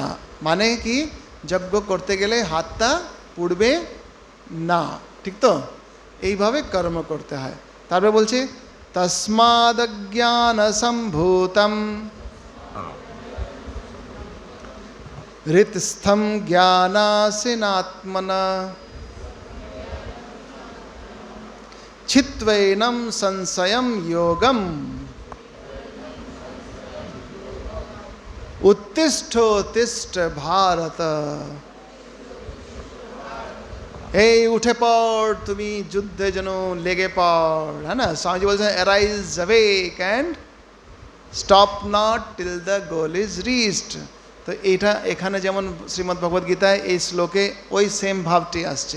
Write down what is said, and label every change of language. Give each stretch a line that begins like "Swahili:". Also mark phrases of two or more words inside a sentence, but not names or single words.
Bangla: মানে কি, যজ্ঞ করতে গেলে হাতটা পুড়বে না, ঠিক তো? এইভাবে কর্ম করতে হয়। তারপরে বলছে
Sanskrit: তস্মাদজ্ঞান সম্ভূতম হৃতস্থম জ্ঞানাসিনাত্মনা छित्वैनं संशयं योगम उत्तिष्ठोत्तिष्ठ भारत।
Bangla: এই উঠে পড়, তুমি যুদ্ধে যেন লেগে পড়, হ্যাঁ না? স্বামীজি বলছেন
English: arise awake and stop not till the goal is reached.
Bangla: তো এটা এখানে যেমন শ্রীমদ্ ভগবদ গীতায় এই শ্লোকে ওই সেম ভাবটি আসছে।